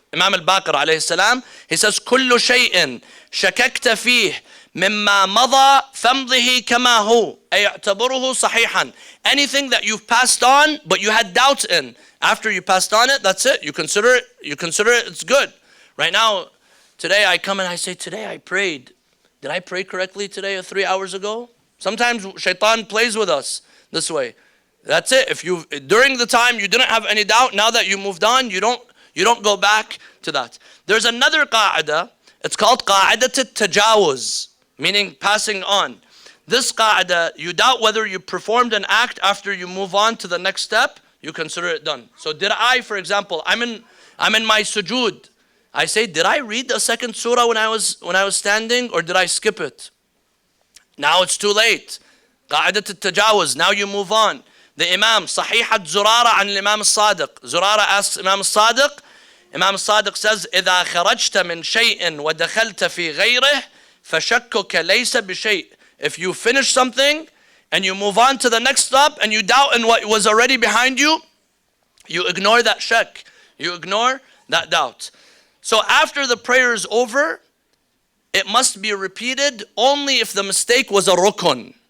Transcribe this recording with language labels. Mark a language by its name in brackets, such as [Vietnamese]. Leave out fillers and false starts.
[English] Imam al-Baqir alayhi salam, he says, [Arabic] كل شيء شككت فيه مما مضى فامضه كما هو أي اعتبره صحيحا. [English] Anything that you've passed on but you had doubts in, after you passed on it, that's it. You consider it, it's good. Right now, today I come and I say, today I prayed. Did I pray correctly today or 3 hours ago? Sometimes shaitan plays with us this way. That's it. If you during the time you didn't have any doubt, now that you moved on, you don't go back to that. There's another qa'idah. It's called qa'idat al-tajawuz, meaning passing on. This qa'idah, you doubt whether you performed an act after you move on to the next step, you consider it done. So did I, for example, I'm in my sujood. I say, did I read the second surah when I was standing, or did I skip it? Now it's too late. Qa'idat al-tajawuz. Now you move on. The Imam, Sahihat Zurara an Imam al-Sadiq. Zurara asks Imam al-Sadiq. Imam al-Sadiq says, [Arabic] إذا خرجت من شيء ودخلت في غيره فشكك ليس بشيء. [English] If you finish something and you move on to the next step and you doubt in what was already behind you, you ignore that shak. You ignore that doubt. So after the prayer is over, it must be repeated only if the mistake was a rukun.